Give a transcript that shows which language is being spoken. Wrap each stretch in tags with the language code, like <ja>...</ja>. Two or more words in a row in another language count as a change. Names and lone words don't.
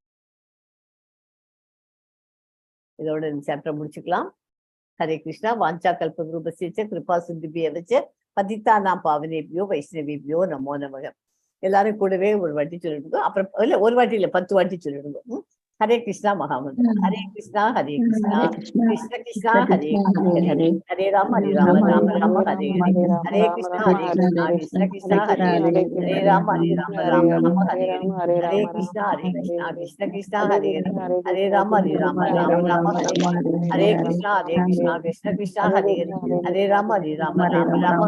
<ta>இதோட இந்த சாப்டர் முடிச்சுக்கலாம். ஹரே கிருஷ்ணா.</ta> <sa>वाञ्छा कल्पत्रूपस्य कृपा सिन्धिभ्य वच्च पतित्ता नाम् पावनेभ्यो वैष्णवेभ्यो नमो नमः.</sa> <ta>எல்லாரும் கூடவே ஒரு வாட்டி சொல்லிடுங்க. அப்புறம் இல்ல ஒரு வாட்டி இல்ல 10 வாட்டி சொல்லிடுங்க.</ta> <sa>हरे कृष्ण महामन्त्र। हरे कृष्ण हरे कृष्ण कृष्ण कृष्ण हरे हरे हरे राम राम राम हरे हरे हरे कृष्ण हरे कृष्ण कृष्ण कृष्ण हरे हरे हरे राम राम राम हरे हरे, हरे कृष्ण कृष्ण कृष्ण हरे हरे हरे राम राम राम हरे हरे हरे कृष्ण कृष्ण कृष्ण हरे हरे हरे राम राम</sa>